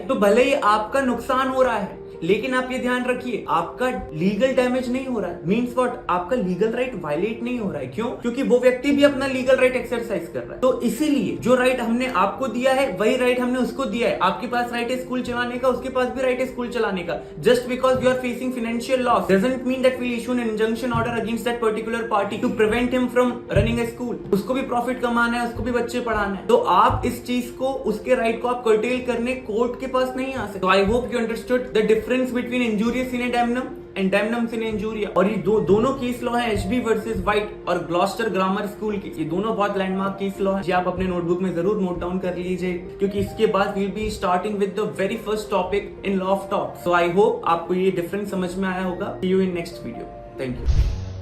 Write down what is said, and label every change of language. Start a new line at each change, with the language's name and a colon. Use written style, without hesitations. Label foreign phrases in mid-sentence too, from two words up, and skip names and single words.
Hindi: तो भले ही आपका नुकसान हो रहा है, लेकिन आप ये ध्यान रखिए आपका
English: legal damage
Hindi: नहीं हो रहा है।
English: Means what?
Hindi: आपका
English: legal right
Hindi: वायलेट नहीं हो रहा है। क्यों? क्योंकि वो व्यक्ति भी अपना
English: legal right exercise
Hindi: कर रहा है। तो इसीलिए जो राइट हमने आपको दिया है, वही राइट हमने उसको दिया है। आपके पास राइट है स्कूल चलाने का, उसके पास भी राइट है स्कूल चलाने का।
English: Just because you are facing financial loss doesn't mean that we issue an injunction order against that particular party to prevent him from running a school.
Hindi: उसको भी प्रॉफिट कमाना है, उसको भी बच्चे पढ़ाना है। तो आप इस चीज को, उसके राइट को आप कर्टेल करने कोर्ट के पास नहीं आ सकते।
English: तो I hope you understood the difference between
Latin: injurious sine damnum
English: एंड
Latin: damnum sine injuria.
Hindi: और ये दोनों
English: case law
Hindi: है, एचबी वर्सेस व्हाइट और ग्लॉस्टर ग्रामर स्कूल के। ये दोनों बहुत
English: landmark case law
Hindi: है, ये आप अपने नोटबुक में जरूर
English: note down
Hindi: कर लीजिए, क्योंकि इसके बाद
English: we'll be starting with the very first topic in law of torts. so I hope
Hindi: आपको ये डिफरेंस समझ में आया होगा।
English: See you in next video. Thank you.